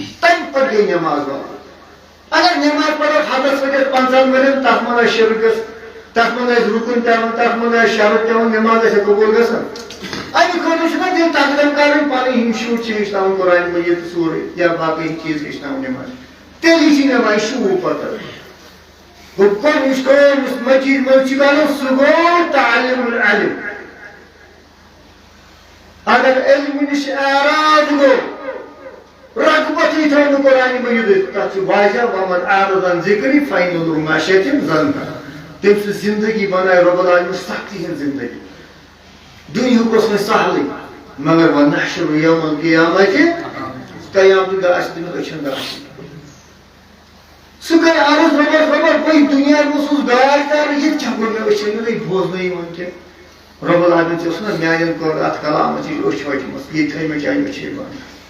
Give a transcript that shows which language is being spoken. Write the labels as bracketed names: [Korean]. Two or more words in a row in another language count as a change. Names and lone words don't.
[Kashmiri] تمہِ پتہٕ گٔے نٮ۪ماز واتُن اگر نٮ۪ماز پرو حدس ؤرِتھ 50 ؤرین تتھ منٛز آسہِ شرکس تتھ منٛز آسہِ رُکُن پیوان تتھ منٛز آسہِ شرط پیوان نٮ۪ماز آسہِ قبوٗل گژھان امہِ خٲطرٕ چھُنہ تِم تقدم کرٕنۍ پنٕنۍ یِم شُرۍ چھِ ہیٚچھناوُن قرآن مجیٖد تہٕ سورُے یا باقٕے چیٖز ہیٚچھناوُن نٮ۪ماز تیٚلی چھِ نٮ۪مازِ شوٗب پتہٕ گوٚو گۄڈنِچ کٲم یُس مسجد منٛز چھِ کرُن سُہ گوٚو [Arabic] تعلیٖم العلم [Kashmiri] اگر علمہِ نِش اعراض گوٚو رغبتٕے تھٲو نہٕ قرآن مجیٖدٕچ تتھ چھُ واضح [Arabic] ومن اعرض عن ذکری فإن له معیشة [Kashmiri] ضنکا تٔمۍ سٕنٛز زندگی بنایہِ [Arabic] رۄب العالمین [Kashmiri] سختی ہٕنٛز زندگی دُنیہُک اوس وۄنۍ سہلٕے مگر [Arabic] ونحشر یوم القیامتِ [Kashmiri] قیامتُک دۄہ آسہِ تٔمِس أچھن درٛاشِتھ سُہ کرِ عرض رۄبس رۄبا بہٕ دُنیا منٛز اوسُس گاش دار ییٚتہِ چھا گوٚو مےٚ أچھن نہٕ بوزنٕے یِوان کینٛہہ [Arabic] رۄب العالمین [Kashmiri] چھِ اوس نا میانٮ۪ن کوٚر اتھ کلامس یہِ أچھ وچمٕژ ییٚتہِ تھٲے مےٚ چانہِ أچھے بنٛد